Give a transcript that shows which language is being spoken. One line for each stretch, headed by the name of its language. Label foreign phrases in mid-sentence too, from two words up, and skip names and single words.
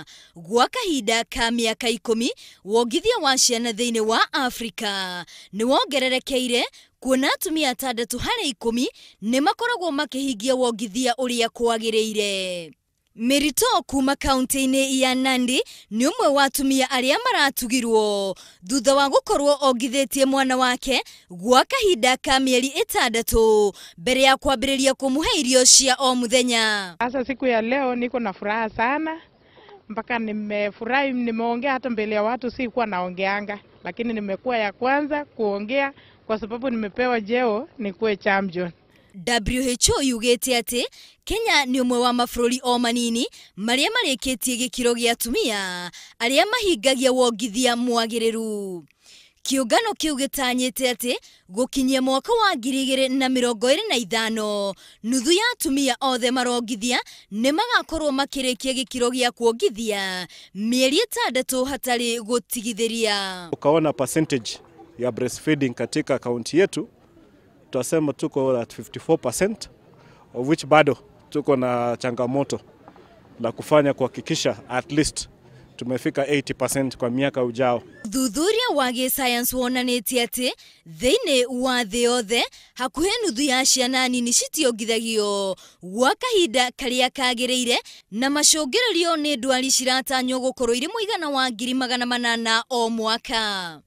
Kikuyu: Gwa kahinda ka mĩaka 10, wongithia wa ciana thĩinĩ wa Afrika nĩ wongererekeire, kuona atumia 6 harĩ 10 nĩ makoragwo makĩhingia wongithia ũrĩa kwagĩrĩire. Merito kuma kaunti-inĩ ya Nandi nĩ ũmwe wa atumia arĩa maratugirwo thutha wa gũkorwo ongithĩtie mwana wake gwa kahinda ka mĩeri 6 mbere ya kwambĩrĩria kũmũhe irio cia o mũthenya.
Swahili: Sasa siku ya leo niko na furaha sana, mpaka nimefurahi, nimeongea hata mbele ya watu, si kuwa naongeanga, lakini nimekuwa ya kwanza kuongea kwa sababu nimepewa jeo nikuwe champion.
Kikuyu: WHO yugĩte atĩ Kenya nĩ ũmwe wa mabũrũri o manini marĩa marĩkĩtie gĩkĩro gĩa atumia arĩa mahingagia wongithia mwagĩrĩru. Kĩũngano kĩu gĩtanyĩte atĩ gũkinyia mwaka wa 2025 nuthu ya atumia othe marongithia nĩ magakorwo makĩrĩkia gĩkĩro gĩa kuongithia mĩeri 6 hatarĩ gũtigithĩria.
Swahili: Ukaona percentage ya breastfeeding katika kaunti yetu, tutasema tuko
English: at 54%, of which
Swahili: bado tuko na changamoto la kufanya kuhakikisha
English: at least
Swahili: tumefika 80% kwa miaka ujao.
Kikuyu: Thuthuria wa gĩsayansi wonanĩtie atĩ thĩinĩ wa thĩ yothe hakuhĩ nuthu ya ciana nini citiongithagio gwa kahinda karĩa kagĩrĩire, na macũngĩrĩrio nĩ ndwari ciratanywo gũkorwo irĩ mũigana wa 800,000 o mwaka.